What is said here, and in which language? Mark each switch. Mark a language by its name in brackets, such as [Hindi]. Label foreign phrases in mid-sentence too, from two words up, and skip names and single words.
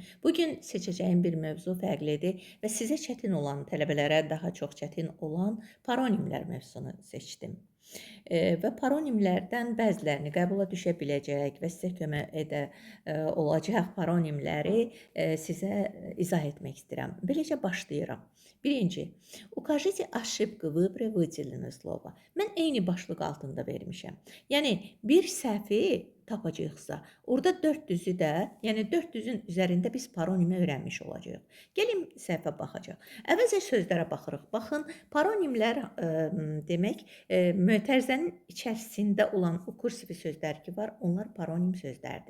[Azerbaijani] Bugün seçəcəyim bir mövzu fərqlidir və sizə çətin olan tələbələrə daha çox çətin olan paronimlər mövzusunu seçdim. Və paronimlərdən bəzilərini qəbula düşə biləcək və sizə kömək olacaq paronimləri sizə izah etmək istəyirəm. Beləcə başlayıram. Birinci, [Russian] укажите ошибку в выборе выделенного слова. [Azerbaijani] Mən eyni başlıq altında vermişəm. Yəni bir səhvi tapacağıqsa, orada 4 düzü də, yəni 4 düzün üzərində biz paronimi öyrənmiş olacağıq. Gəlin səhvə baxacaq. Əvvəlcə sözlərə baxırıq. Baxın, paronimlər demək, mötərizənin içərisində olan o kursivi sözlər ki var, onlar paronim sözlərdir.